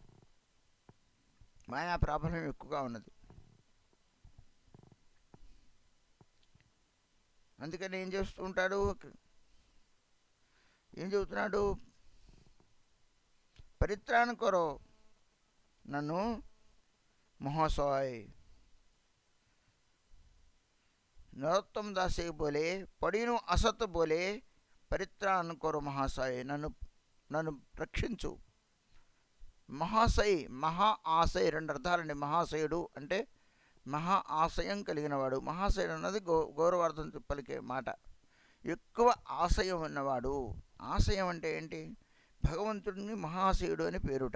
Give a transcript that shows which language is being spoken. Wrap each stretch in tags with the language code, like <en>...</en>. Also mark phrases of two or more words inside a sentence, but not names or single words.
<te>మాయా ప్రాబల్యం ఎక్కువగా ఉన్నది. అందుకని ఏం చేస్తూ ఉంటాడు, ఏం చెబుతున్నాడు,</te> <bn>পরিত্রাণ করো</bn> <te>నన్ను మహాశయ</te> <bn>নরোত্তম দাসে বোলে পড়িনু অসত বোলে পরিত্রাণ করো মহাশয়</bn> <te>నన్ను నన్ను రక్షించు. మహాశయ, మహా ఆశయ, రెండు అర్థాలండి. మహాశయుడు అంటే మహా ఆశయం కలిగినవాడు. మహాశయుడు అన్నది గౌరవార్థం పలికే మాట. ఎక్కువ ఆశయం ఉన్నవాడు. ఆశయం అంటే ఏంటి? భగవంతుడిని మహాశయుడు అని పేరుట.</te>